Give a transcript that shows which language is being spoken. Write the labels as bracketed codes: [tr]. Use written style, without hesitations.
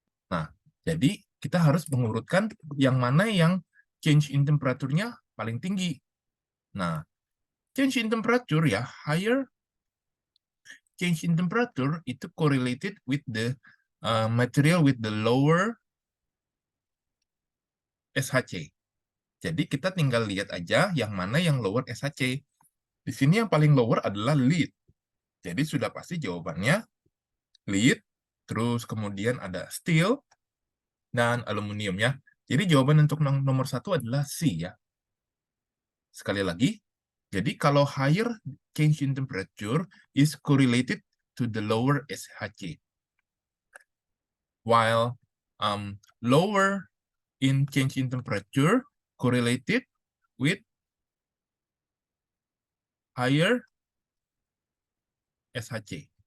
[id] Nah, jadi kita harus mengurutkan yang mana yang [en] change in temperature- [id] nya paling tinggi. [en] Nah, change in temperature ya, higher change in temperature itu correlated with the material with the lower SHC. [id] Jadi kita tinggal lihat aja yang mana yang [en] lower SHC. [id] Di sini yang paling lower adalah lead. Jadi sudah pasti jawabannya lead, terus kemudian ada steel, dan aluminium ya. Jadi jawaban untuk nomor satu adalah C ya. Sekali lagi, jadi kalau [en] higher change in temperature is correlated to the lower SHC. While lower in change in temperature correlated with higher SHC.